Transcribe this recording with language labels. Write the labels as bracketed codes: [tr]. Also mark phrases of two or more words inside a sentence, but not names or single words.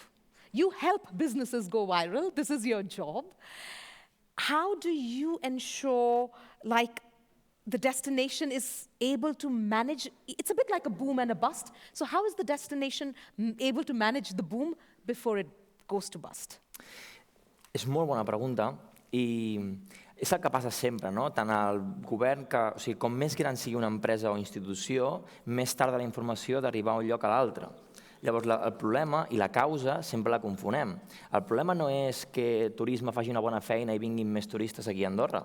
[en] You help businesses go viral. This is your job. How do you ensure, the destination is able to manage? It's a bit like a boom and a bust. So how is the destination able to manage the boom before it goes to bust? [ca] És molt bona pregunta i és el que passa sempre, no? Tant al govern que, o sigui, com més gran sigui una empresa o institució, més tarda la informació d'arribar a un lloc a l'altre. Llavors, el problema i la causa sempre la confonem. El problema no és que turisme faci una bona feina i vinguin més turistes aquí a Andorra.